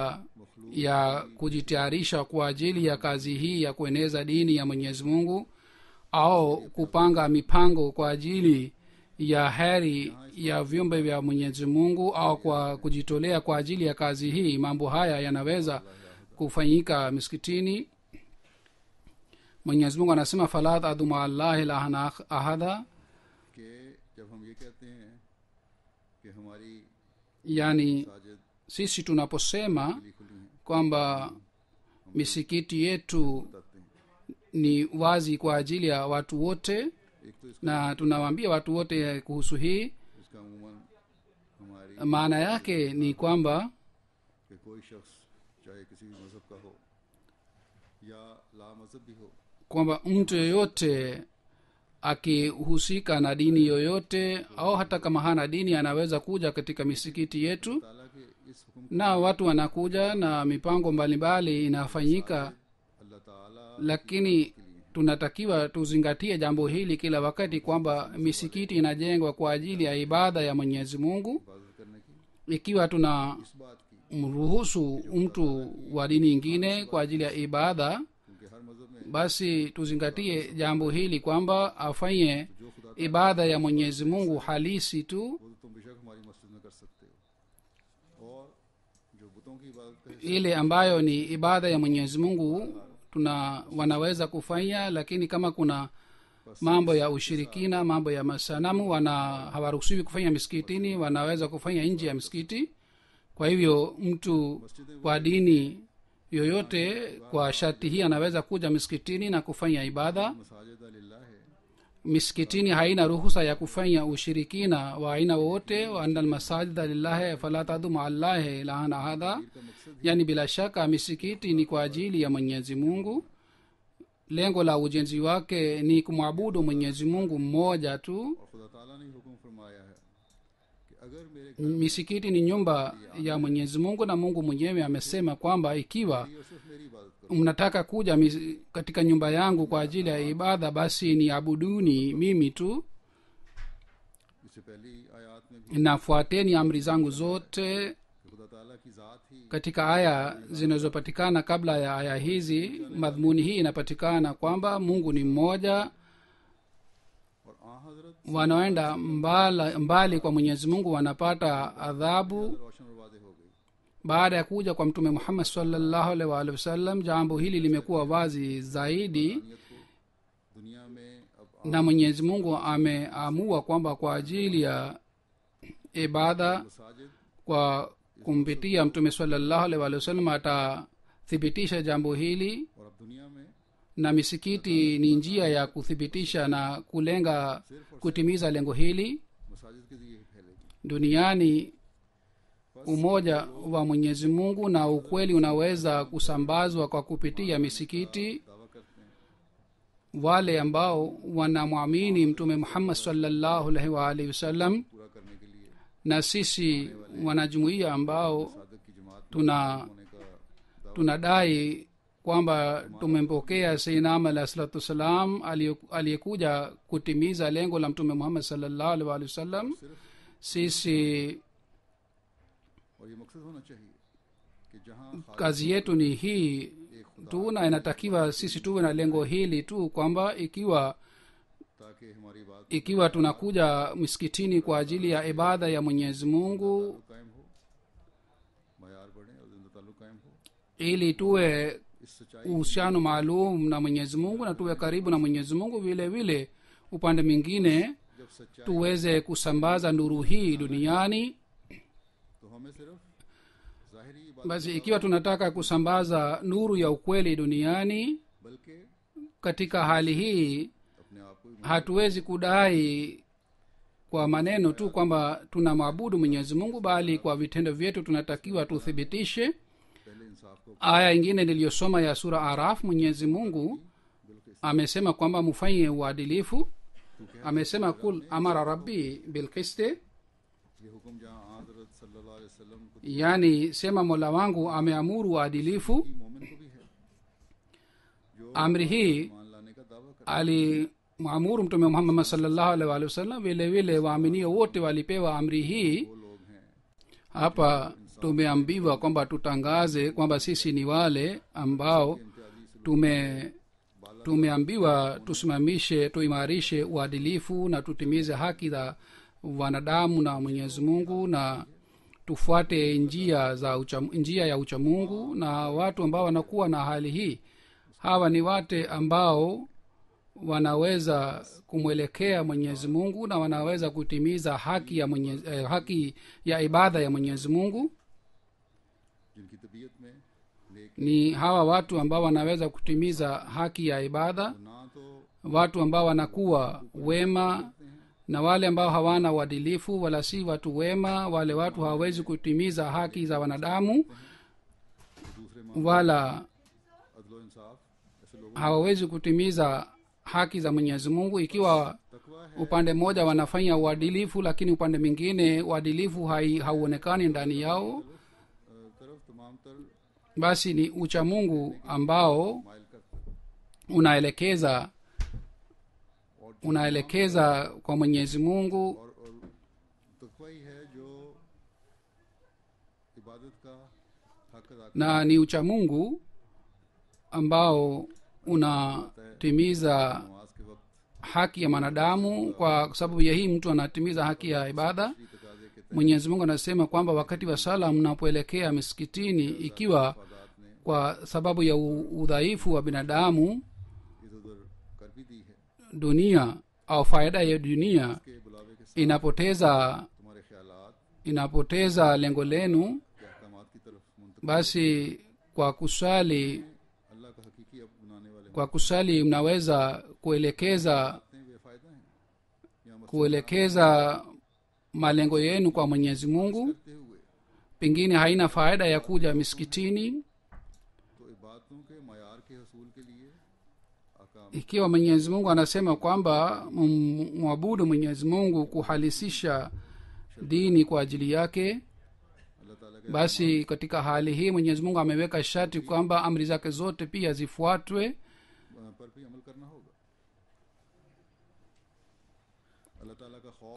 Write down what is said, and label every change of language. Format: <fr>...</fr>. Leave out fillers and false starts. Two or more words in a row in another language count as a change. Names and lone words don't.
<sw>ya kujitayarisha kwa ajili ya kazi hii ya kueneza dini ya mwenyezi mungu au kupanga mipango kwa ajili ya heri ya viumbe vya mwenyezi mungu au kwa kujitolea kwa ajili ya kazi hii, mambo haya yanaweza kufanyika miskitini. mwenyezi mungu anasema</sw> <ar>فلا تدعوا مع الله إلها أحدا,</ar> <ur>کہ جب ہم یہ کہتے ہیں کہ ہماری</ur> <sw>yani</sw> <ur>साजिद</ur> <sw>sisi tunaposema</sw> <ur>کھلی کھلی ہیں,</ur> <sw>kwamba misikiti yetu</sw> <ur>بتاتے ہیں,</ur> <sw>ni wazi kwa ajili ya watu wote</sw> <ur>ایک تو اس کا</ur> <sw>na tunawaambia watu wote kuhusu hii,</sw> <ur>اس کا عموماً ہماری</ur> <sw>maana yake ni kwamba</sw> <ur>کہ کوئی شخص چاہے کسی بھی مذہب کا ہو یا لا مذہب بھی ہو,</ur> <sw>kwamba mtu yoyote akihusika na dini yoyote au hata kama hana dini anaweza kuja katika misikiti yetu,</sw> <ur>تعالیٰ کے اس حکم</ur> <sw>na watu wanakuja na mipango mbalimbali inafanyika,</sw> <ur>اللہ تعالیٰ</ur> <sw>lakini tunatakiwa tuzingatie jambo hili kila wakati kwamba misikiti inajengwa kwa ajili ya ibada ya mwenyezi mungu.</sw> <ur>عبادت کرنے کی</ur> <sw>ikiwa tuna</sw> <ur>اس بات کی,</ur> <sw>mruhusu mtu wa dini ingine kwa ajili ya ibada,</sw> <ur>کیونکہ ہر مذہب میں</ur> <sw>basi tuzingatie jambo hili kwamba afanye</sw> <ur>جو خدا</ur> <sw>ibada ya mwenyezi mungu halisi tu,</sw> <ur>وہ تو تم بیشک ہماری مسجد میں کر سکتے ہو، اور جو بتوں کی عبادت کا حصہ</ur> <sw>ile ambayo ni ibada ya mwenyezi mungu wanaweza kufanya, lakini kama kuna mambo ya ushirikina, mambo ya masanamu, hawaruhusiwi kufanya misikitini, wanaweza kufanya nje ya misikiti. Kwa hivyo mtu wa dini yoyote kwa sharti hii anaweza kuja misikitini na kufanya ibada.</sw> <ar>مساجد لله</ar> <ur>है,</ur> <sw>misikitini haina ruhusa ya kufanya ushirikina wa aina wowote.</sw> <ar>وأن المساجد لله فلا تدعوا مع الله إلها أحدا,</ar> <sw>yani bila shaka misikiti ni kwa ajili ya mwenyezi mungu, lengo la ujenzi wake ni kumwabudu mwenyezi mungu mmoja tu.</sw> <ur>اور خدا تعالیٰ نے حکم فرمایا ہے کہ اگر میرے</ur> <sw>misikiti ni nyumba ya mwenyezi mungu, na mungu mwenyewe amesema kwamba ikiwa</sw> <ur>گھر صرف میری عبادت کرو,</ur> <sw>mnataka kuja katika nyumba yangu kwa ajili ya ibada, basi ni abuduni mimi tu,</sw> <ur>اس سے پہلی آیت میں بھی</ur> <sw>nafuateni amri zangu zote.</sw> <ur>کہ خدا تعالیٰ کی ذات ہی</ur> <sw>katika aya zinazopatikana kabla ya aya hizi, madhumuni hii inapatikana kwamba mungu ni mmoja.</sw> <ur>اور آں حضرت</ur> <sw>wanaoenda mbali kwa mwenyezi mungu wanapata adhabu.</sw> <ur>روشن اور واضح ہو گئی,</ur> <sw>baada ya kuja kwa mtume muhammad</sw> <ar>صلى الله عليه وآله وسلم,</ar> <sw>jambo hili limekuwa wazi zaidi,</sw> <ur>نیت کو دنیا میں اب</ur> <sw>na mwenyezi mungu ameamua kwamba kwa ajili ya ibada</sw> <ur>मसाजिद</ur> <sw>kwa kumpitia mtume</sw> <ar>صلى الله عليه وآله وسلم</ar> <sw>atathibitisha jambo hili,</sw> <ur>اور اب دنیا میں</ur> <sw>na misikiti ni njia ya kuthibitisha na kulenga kutimiza lengo hili.</sw> <ur>مساجد کے ذریعے ہی پھیلے گی.</ur> <sw>duniani umoja wa mwenyezi mungu na ukweli unaweza kusambazwa kwa kupitia misikiti.</sw> <ur>دعویٰ کرتے ہیں</ur> <sw>wale ambao wanamwamini mtume muhammad</sw> <ar>صلى الله عليه وآله وسلم</ar> <ur>پورا کرنے کے لیے</ur> <sw>na sisi wanajumuia ambao</sw> <ur>صادق کی جماعت میں</ur> <sw>tuna</sw> <ur>ہونے کا دعویٰ</ur> <sw>tunadai kwamba tumempokea seinam</sw> <ar>عليه الصلاة والسلام</ar> <sw>aliyekuja kutimiza lengo la mtume muhammad</sw> <ar>صلى الله عليه وآله وسلم.</ar> <sw>sisi</sw> <ur>اور یہ مقصد ہونا چاہیے کہ جہاں</ur> <sw>kazi yetu ni hii tu, na inatakiwa sisi tuwe na lengo hili tu kwamba</sw> <ur>تاکہ ہماری بات</ur> <sw>ikiwa tunakuja misikitini kwa ajili ya ibada ya mwenyezi mungu</sw> <ur>قائم ہو، معیار بڑھے اور زندہ تعلق قائم ہو,</ur> <sw>ili tuwe</sw> <ur>اس سچائی</ur> <sw>uhusiano maalum na mwenyezi mungu na tuwe karibu na mwenyezi mungu, vile vile upande mwingine</sw> <ur>جب سچائی</ur> <sw>tuweze kusambaza nuru hii duniani.</sw> <ur>تو ہمیں صرف ظاہری بات</ur> <sw>basi ikiwa tunataka kusambaza nuru ya ukweli duniani,</sw> <ur>बल्कि</ur> <sw>katika hali hii</sw> <ur>اپنے آپ کو بھی</ur> <sw>hatuwezi kudai kwa maneno tu kwamba tunamwabudu mwenyezi mungu, bali kwa vitendo vyetu tunatakiwa tuthibitishe.</sw> <ur>پہلے انصاف کو</ur> <sw>aya ingine niliyosoma ya sura araf, mwenyezi mungu amesema kwamba mufanye uadilifu. amesema</sw> <ar>قل أمر ربي بالقسط,</ar> <ur>یہ حکم جہاں حضرت</ur> <ar>صلى الله عليه وسلم</ar> <ur>को</ur> <sw>yani sema mola wangu ameamuru uadilifu.</sw> <ur>کی مومن کو بھی ہے جو</ur> <sw>amri hii</sw> <ur>مان لانے کا دعویٰ کر</ur> <sw>alimwamuru mtume muhammad</sw> <ar>صلى الله عليه وآله وسلم,</ar> <sw>vile vile waaminio wote walipewa amri hii.</sw> <ur>وہ لوگ ہیں</ur> <sw>hapa tumeambiwa kwamba tutangaze kwamba sisi ni wale ambao tumeambiwa tusimamishe tuimarishe uadilifu na tutimize haki za wanadamu na mwenyezi mungu na tufuate njia ya uchamungu. Na watu ambao wanakuwa na hali hii, hawa ni wate ambao wanaweza kumwelekea mwenyezi mungu na wanaweza kutimiza haki ya ibada ya mwenyezi mungu.</sw> <ur>جن کی طبیعت میں نیک</ur> <sw>ni hawa watu ambao wanaweza kutimiza haki ya ibada,</sw> <ur>نہ تو</ur> <sw>watu ambao wanakuwa wema na wale ambao hawana uadilifu wala si watu wema. Wale watu hawawezi kutimiza haki za wanadamu</sw> <ur>दूसरे</ur> <sw>wala</sw> <ur>عدل و انصاف ایسے لوگوں</ur> <sw>hawawezi kutimiza haki za mwenyezi mungu. Ikiwa</sw> <ur>تقویٰ ہے</ur> <sw>upande mmoja wanafanya uadilifu lakini upande mwingine uadilifu hauonekani ndani yao,</sw> <ur>طرف تمام تر</ur> <sw>basi ni uchamungu ambao</sw> <ur>مائل کرتا</ur> <sw>unaelekeza kwa mwenyezi mungu,</sw> <ur>اور تقویٰ ہی ہے جو عبادت کا حق ادا</ur> <sw>na ni uchamungu ambao unatimiza</sw> <ur>نماز کے وقت</ur> <sw>haki ya mwanadamu. Kwa sababu ya hii mtu anatimiza haki ya ibada.</sw> <ur>کی تقاضے کے تحت</ur> <sw>mwenyezi mungu anasema kwamba wakati wa sala mnapoelekea misikitini, ikiwa</sw> <ur>عبادت نے</ur> <sw>kwa sababu ya udhaifu wa binadamu</sw> <ur>ادھر ادھر کر بھی دی ہے</ur> <sw>dunia au faida ya dunia</sw> <ur>کے بلاوے کے ساتھ</ur> <sw>inapoteza</sw> <ur>تمہارے خیالات</ur> <sw>inapoteza lengo lenu,</sw> <ur>کے احکامات کی طرف منتقل</ur> <sw>basi kwa kusali</sw> <ur>اللہ کا حقیقی اب بنانے والے</ur> <sw>kwa kusali mnaweza kuelekeza</sw> <ur>ہوتے ہیں بے فائدہ ہیں یا مت</ur> <sw>kuelekeza malengo yenu kwa mwenyezi mungu.</sw> <ur>کرتے ہوئے</ur> <sw>pengine haina faida ya kuja misikitini.</sw> <ur>تو عبادتوں کے معیار کے حصول کے لیے احکام</ur> <sw>Ikiwa mwenyezi mungu anasema kwamba mwabudu mwenyezi mungu kuhalisisha dini kwa ajili yake,</sw> <ur>اللہ تعالیٰ کے</ur> <sw>basi katika hali hii mwenyezi mungu ameweka sharti kwamba amri zake zote pia zifuatwe.</sw> <ur>پر بھی عمل کرنا ہوگا۔ اللہ تعالیٰ کا خوف</ur>